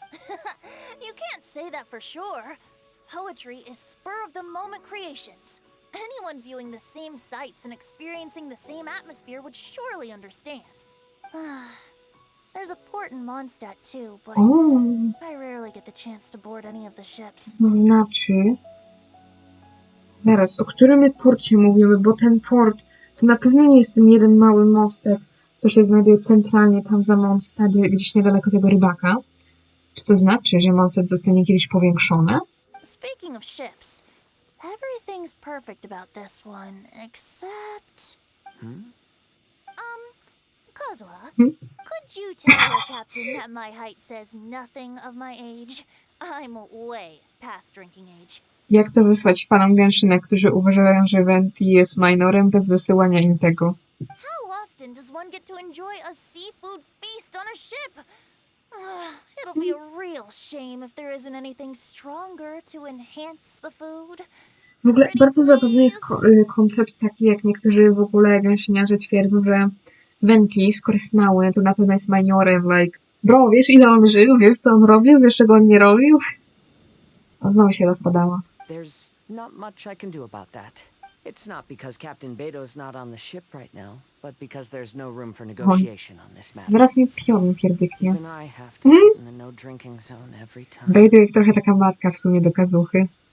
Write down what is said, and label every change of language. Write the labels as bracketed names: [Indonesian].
[English] You can't say that for sure. Poetry is spur-of-the-moment creations. Anyone viewing the same sights and experiencing the same atmosphere would surely understand. There's a port in Mondstadt too, but I rarely get the chance to board any of the ships. [Polish] To znaczy... Zaraz, o którym my porcie mówimy? Bo ten port to na pewno nie jest ten jeden mały mostek, co się znajduje centralnie tam za Mondstadzie, gdzieś niedaleko tego rybaka. Czy to znaczy, że Mondstadt zostanie kiedyś powiększone? [English] Speaking of ships, everything's perfect about this one, except... Kazuha, could you tell your captain that my height says nothing of my age? I'm way past drinking age. [Polish] Jak to wysłać fanom Genshina, którzy uważają, że Venti jest minorem bez wysyłania im tego? [English] How often does one get to enjoy a seafood feast on a ship? It'll be a real shame if there isn't anything stronger to enhance the food. [Polish] W ogóle bardzo zabawny jest koncept taki, jak niektórzy w ogóle gęsieniarze twierdzą, że Venti, skoro jest mały, to na pewno jest minorem, [English] like, bro, [Polish] wiesz ile on żył, wiesz co on robił, wiesz czego on nie robił? A znowu się rozpadała. [English] There's not much I can do about that. It's not because Captain Beto's not on the ship right now, but because there's no room for negotiation on this matter. [Polish] Zaraz mi pion pierdyknie. [English] Even I have to sit in the no drinking zone every time. [Polish] Beto jak trochę taka matka w sumie do Kazuchy.